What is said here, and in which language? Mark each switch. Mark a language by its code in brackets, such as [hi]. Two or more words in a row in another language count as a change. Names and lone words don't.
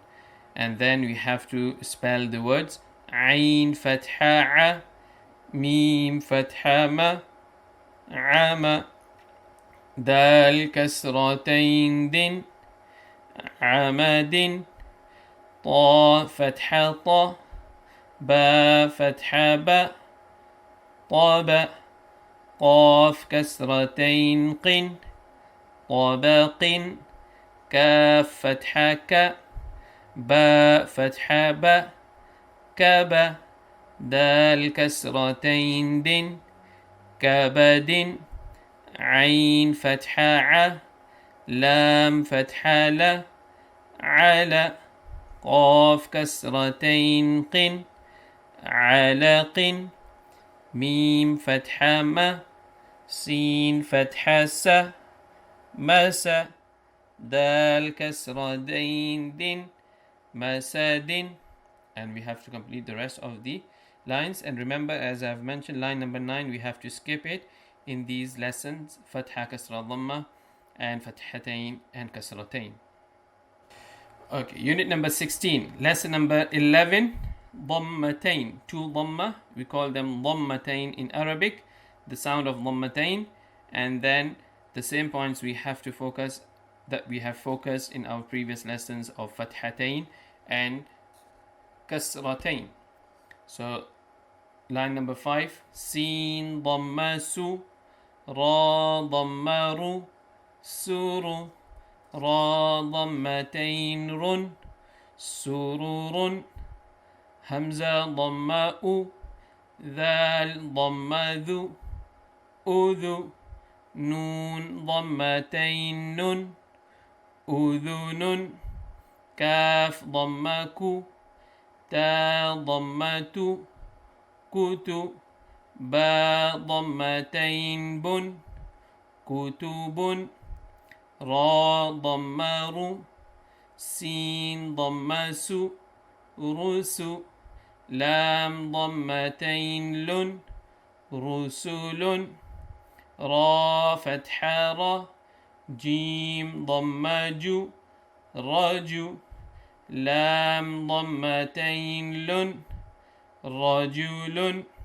[en] And then we have to spell the words [ar] عين فتحة ع ميم فتحة م عم دال كسرتين دن عمدن تاء فتحة ت باء فتحة ب, طاب قاف كسرتين قن طبق كاف فتحة ك باء فتحة ب كب دال كسرتين دن كبد عين فتحة ع لام فتحة ل على قاف كسرتين قن علق ميم فتحة م سين فتحة س مسا دال كسرة دين دن مسدن. [en] And we have to complete the rest of the lines. And remember, as I've mentioned, line number 9, we have to skip it in these lessons: [ar] فتحة كسرة ضمة, [en] and fathatain and kasratain. Okay, unit number 16, lesson number 11, dhammatain, two dhamma. We call them dhammatain in Arabic, the sound of dhammatain. And then the same points we have to focus, that we have focused in our previous lessons, of fathatain and kasratain. So line number 5, [ar] سين ضمة س راء ضمة ر سر راء ضمتين رن, سرر همزة ضمة أ ذال ضمة ذ أذ نون ضمتين نن, أذن كاف ضمة ك تاء ضمة ت كت باء ضمتين بن كتب راء ضمة ر, سين ضمة س رس لام ضمتين لن رسل راء فتحة ر, جيم ضمة ج رج لام ضمتين لن رجل.